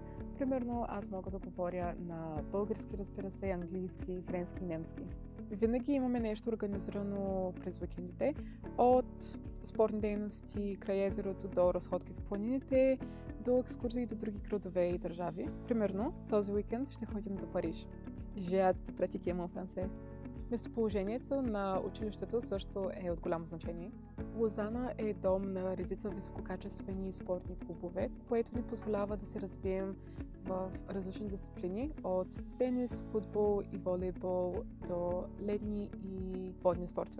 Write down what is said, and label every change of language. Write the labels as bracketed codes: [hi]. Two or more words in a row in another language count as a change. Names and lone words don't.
[bg] Примерно аз мога да говоря на български, разбира се, английски, френски и немски. Винаги имаме нещо организирано през уикендите, от спортни дейности край езерото до разходки в планините, до екскурзии до други градове и държави. Примерно, този уикенд ще ходим до Париж. [fr] J'ai hâte de pratiquer mon français. [bg] Местоположението на училището също е от голямо значение. Лозана е дом на редица висококачествени спортни клубове, което ни позволява да се развием в различни дисциплини, от тенис, футбол и волейбол до ледни и водни спортове.